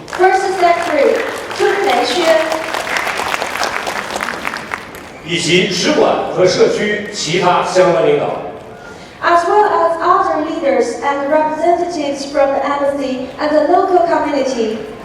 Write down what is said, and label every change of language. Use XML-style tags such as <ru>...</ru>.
<en>First Secretary 春梅薛，</en> <zh>以及使馆和社区其他相关领导。</zh> <en>as well as other leaders and representatives from the embassy and the local community.</en>